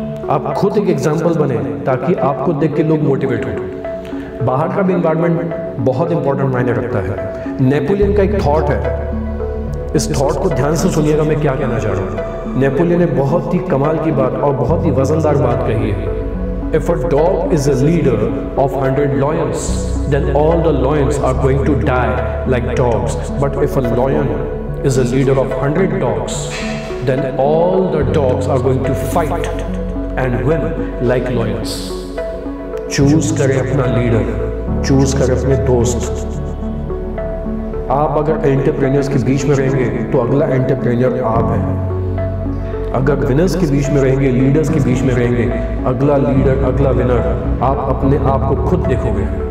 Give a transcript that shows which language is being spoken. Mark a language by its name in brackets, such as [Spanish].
[Hindi] आप खुद एक एग्जाम्पल बने ताकि आपको देख के लोग मोटिवेट हो। बाहर का भी एनवायरनमेंट बहुत इंपॉर्टेंट मायने रखता है। नेपोलियन का एक थॉट है, इस थॉट को ध्यान से सुनिएगा मैं क्या कहना चाह रहा हूँ। नेपोलियन ने बहुत ही कमाल की बात और बहुत ही वजनदार बात कही है। [English] If a dog is a leader of 100 lions, then all the lions are going to die like dogs. But if a lion is a leader of 100 dogs, then all the dogs are going to fight and win like lions. [Hindi] Choose करें अपना leader, choose करें अपने दोस्त। आप अगर entrepreneurs के बीच में रहेंगे तो अगला एंटरप्रेन्योर आप हैं। अगर विनर्स के बीच में रहेंगे, लीडर्स के बीच में रहेंगे, अगला लीडर, अगला विनर आप अपने आप को खुद देखोगे।